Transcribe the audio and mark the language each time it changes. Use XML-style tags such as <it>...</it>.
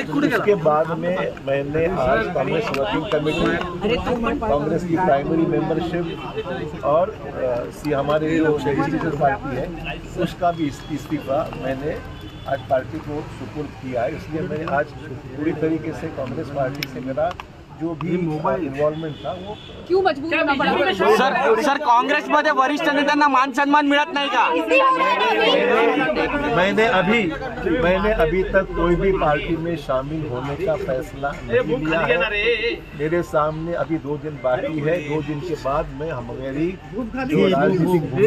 <hi>उसके बाद में मैंने आज कांग्रेस वर्किंग कमेटी, कांग्रेस की प्राइमरी मेंबरशिप और हमारे जो रजिस्ट्रेशन पार्टी है उसका भी इस्तीफा मैंने आज पार्टी को सुपुर्द किया है. इसलिए मैंने आज पूरी तरीके से कांग्रेस पार्टी से मेरा जो भी इन्वॉल्वमेंट था वो क्यों मजबूर होना पड़ा?</hi> <mr>सर काँग्रेसमध्ये वरिष्ठ नेत्यांना मान सन्मान मिळत नाही का?</mr> <hi>मैंने अभी तक कोई भी पार्टी में शामिल होने का फैसला नहीं लिया है. मेरे सामने अभी 2 दिन बाकी है. 2 दिन के बाद मैं हमारी जो राजनीतिक</hi>